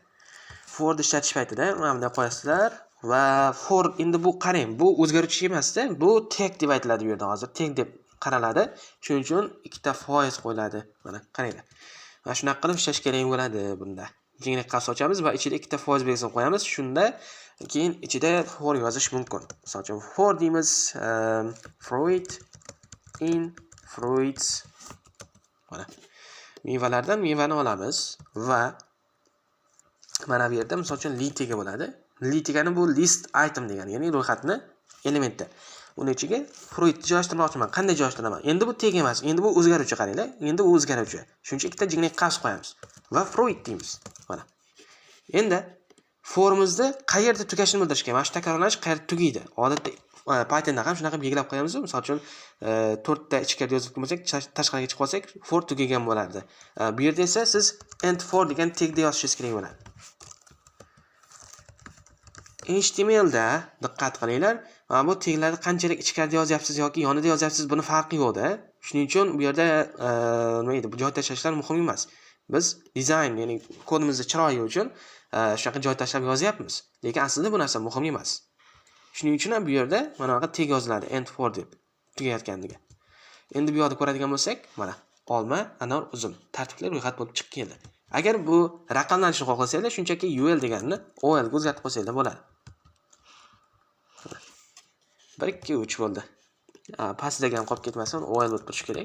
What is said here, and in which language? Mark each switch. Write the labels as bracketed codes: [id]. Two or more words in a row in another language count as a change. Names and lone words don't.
[uz] For ishlatish paytida mana bunday qo'yasizlar va for endi bu qarang, bu o'zgaruvchi emas-da, bu tag deb aytiladi bu yerda hozir. Tag deb qaraladi. Shuning uchun ikkita foiz qo'yiladi. Mana qaranglar. Va shunaqa qilib ishlash kerak bo'ladi bunda. Jinglak qavs ochamiz va ichida ikkita foiz belgisini qo'yamiz. Shunda keyin ichida for yozish mumkin. Misol uchun for deymiz, [en] fruit in fruits. [uz] Mana. Mevalardan mevani olamiz va mana bu yerda misol uchun litiga bo'ladi. Litigani bu [en] list item [uz] degani, ya'ni ro'yxatni elementi. Uning ichiga fruit joylashtirmoqchiman. Qanday joylashtiraman? Endi bu tag emas, endi bu o'zgaruvchi, qaranglar. Endi bu o'zgaruvchi. Shuning uchun ikkita jinglak qavs qo'yamiz va fruit deymiz. Mana. Endi formimizda qayerda tugashini bildirishga, mana shu takrorlanish qayerda tugaydi. Odatda Pythonda ham shunaqa belgilab qo'yamiz. Misol uchun 4 ta ichkariga yozib qo'ysak, tashqariga chiqib qolsak, for tugagan bo'lardi. Bu yerda esa siz [en] end for [uz] degan tagda yozishingiz kerak bo'ladi. HTML da diqqat qilinglar. Mana bu taglarni qanchalik ichkarida yozyapsiz yoki yonida yozyapsiz, buni farqi yo'q-da. Shuning uchun bu yerda nima edi, bu joy tashlashlar muhim emas. Biz dizayn, ya'ni kodimizni chiroyi uchun shunaqa joy tashlab yozyapmiz. Lekin aslida bu narsa muhim emas. Shuning uchun ham bu yerda mana bunaqa tag yoziladi, [en] end for [uz] deb tugayotganligi. Endi bu yoqda ko'radigan bo'lsak, mana olma, anor, uzum tartibli ro'yxat bo'lib chiqib keldi. Agar bu raqamlanishni xohlasanglar, shunchaki UL deganini OL ga o'zgartirib qo'ysanglar bo'ladi. 1 2 3 bo'ldi. Pastdagi ham qolib ketmasin, OL bo'lib turishi kerak.